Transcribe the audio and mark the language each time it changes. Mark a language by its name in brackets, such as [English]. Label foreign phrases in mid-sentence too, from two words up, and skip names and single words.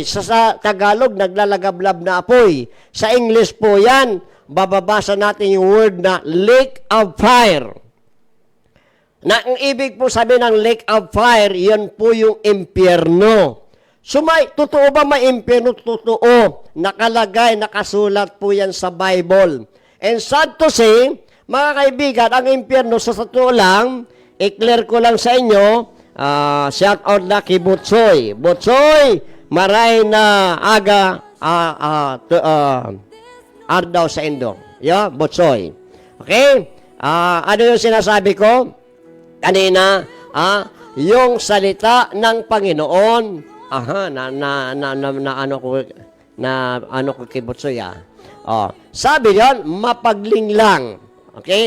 [Filipino] Sa Tagalog, naglalagablab na apoy. Sa English po yan, bababasa natin yung word na [English] lake of fire. [Filipino] Na ang ibig po sabihin ng [English] lake of fire, [Filipino] yan po yung impyerno. So totoo ba may impyerno? Totoo. Nakalagay, nakasulat po yan sa Bible. [English] And sad to say, [Filipino] mga kaibigan, ang impyerno sa totoo lang, i-clear ko lang sa inyo, [English] shout out [Filipino] na kay Butsoy. [Bikol] Butsoy, maray na aga ardaw sa Indo. [Filipino] Butsoy. Okay? Ano yung sinasabi ko? Kanina, yung salita ng Panginoon. Aha, ano ko kay Butsoy, Oh, sabi diyan, mapaglinglang. Okay?